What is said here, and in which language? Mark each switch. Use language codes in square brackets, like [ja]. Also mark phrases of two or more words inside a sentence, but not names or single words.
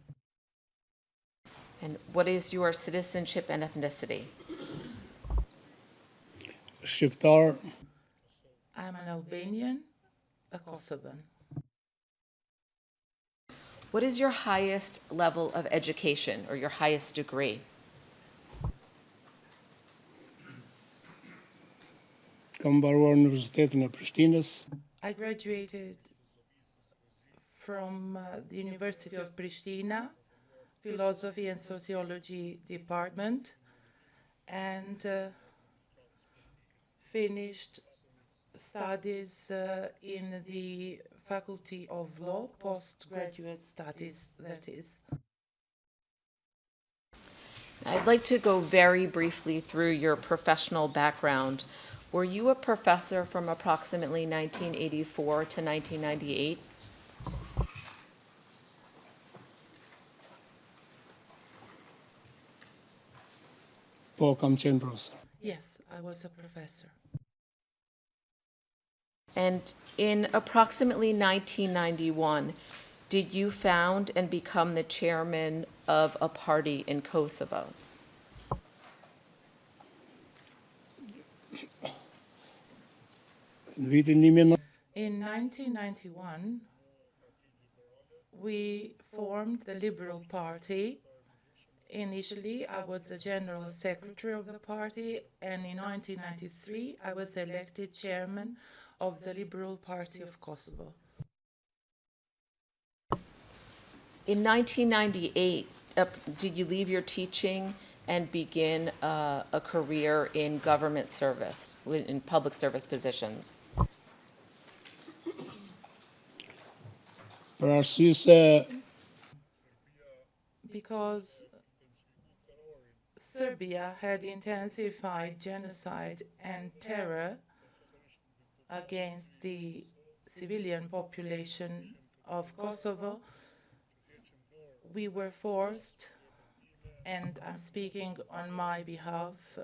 [en] And what is your citizenship and ethnicity? [sq] Shqiptar, [en] I'm an Albanian, a Kosovan. What is your highest level of education or your highest degree? [sq] kam mbaruar Universitetin e Prishtinës, [en] I graduated from the University of Pristina, Philosophy and Sociology Department, and finished studies in the Faculty of Law, postgraduate studies, that is. I'd like to go very briefly through your professional background. Were you a professor from approximately 1984 to 1998? [sq] po kam qenë profesor. [en] Yes, I was a professor. And in approximately 1991, did you found and become the chairman of a party in Kosovo? [sq] Në vitin 1900 [en] In 1991, we formed the Liberal Party. Initially, I was the General Secretary of the party, and in 1993, I was elected chairman of the Liberal Party of Kosovo. In 1998, did you leave your teaching and begin a career in government service, in public service positions? [sq] për arsye se [en] Because Serbia had intensified genocide and terror against the civilian population of Kosovo, we were forced, and I'm speaking on my behalf,